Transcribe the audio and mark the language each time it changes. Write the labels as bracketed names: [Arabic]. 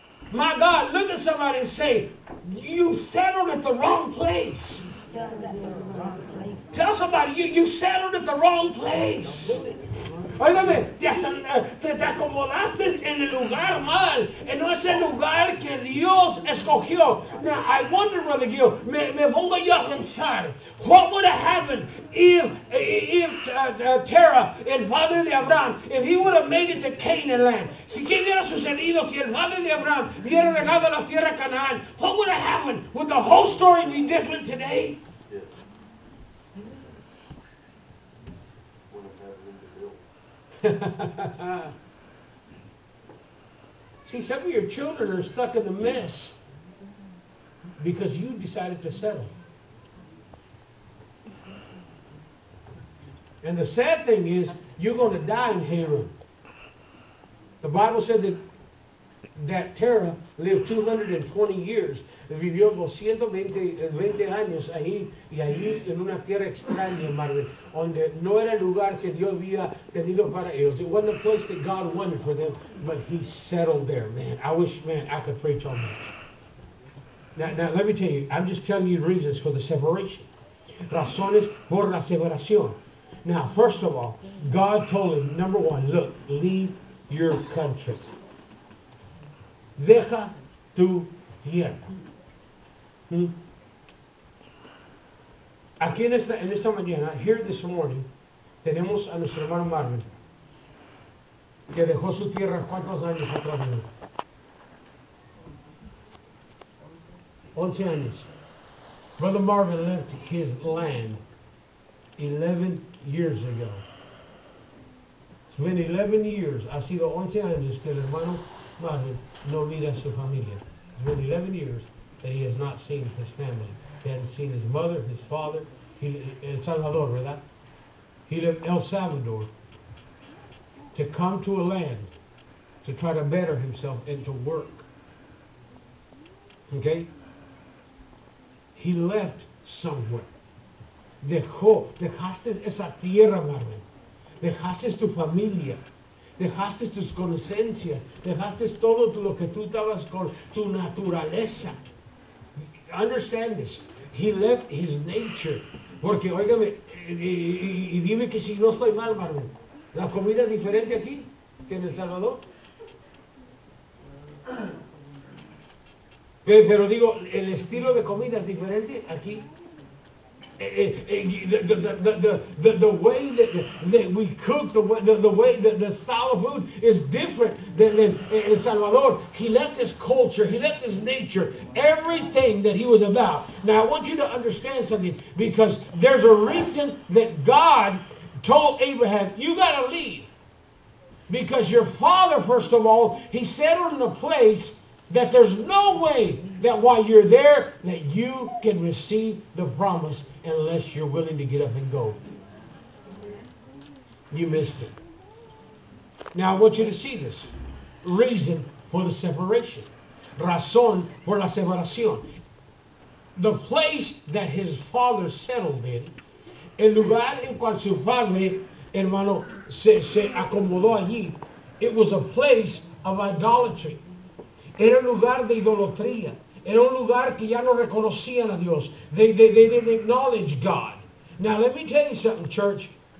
[English] My God, look at somebody and say, you settled at the wrong place. Tell somebody, you settled at the wrong place. [Spanish] Óigame, te acomodaste en el lugar mal, no es el lugar que Dios escogió. [English] Now, I wonder, Brother Gil, [Spanish] me pongo yo a pensar, [English] what would have happened if Terah, [Spanish] el padre de Abraham, [English] if he would have made it to Canaan land? [Spanish] Si qué hubiera sucedido si el padre de Abraham hubiera llegado a la tierra de Canaán? [English] What would have happened? Would the whole story be different today? See, some of your children are stuck in the mess because you decided to settle. And the sad thing is, you're going to die in Haran. The Bible said that Terah lived 220 years. [Spanish] Vivió 220 años ahí y ahí en una tierra extraña, Marvin, donde no era el lugar que Dios había tenido para ellos. [English] It wasn't a place that God wanted for them, but he settled there, man. I wish, man, I could preach on that. Now, let me tell you, I'm just telling you reasons for the separation. [Spanish] Razones por la separación. [English] Now, first of all, God told him, number one, look, leave your country. [Spanish] Deja tu tierra. Aquí en esta mañana, [English] here this morning, [Spanish] tenemos a nuestro hermano Marvin, que dejó su tierra ¿cuántos años atrás? 11 años. [English] Brother Marvin left his land 11 years ago. It's been 11 years. [Spanish] Ha sido 11 años que el hermano Marvin no mira a su familia. [English] It's been 11 years that he has not seen his family. He hadn't seen his mother, his father. El Salvador, ¿verdad? He left El Salvador to come to a land to try to better himself and to work. Okay? He left somewhere. [Spanish] Dejaste esa tierra, Marvin. Dejaste tu familia. Dejaste tus conocencias. Dejaste todo lo que tú estabas con tu naturaleza. [English] Understand this. He left his nature. [Spanish] Porque, óigame, y dime que si no estoy mal, Marvin, ¿la comida es diferente aquí que en El Salvador? Pero digo, ¿el estilo de comida es diferente aquí? [English] The way that we cook, the way the style of food is different than in El Salvador. He left his culture, he left his nature, everything that he was about. Now I want you to understand something, because there's a reason that God told Abraham, you got to leave. Because your father, first of all, he settled in a place that there's no way that while you're there that you can receive the promise unless you're willing to get up and go. You missed it. Now I want you to see this. Reason for the separation. [Spanish] Razón por la separación. [English] The place that his father settled in, [Spanish] el lugar en cual su padre, hermano, se acomodó allí, [English] it was a place of idolatry. [Spanish] Era un lugar de idolatría. Era un lugar que ya no reconocían a Dios. [English] They didn't acknowledge God. Now let me tell you something, church.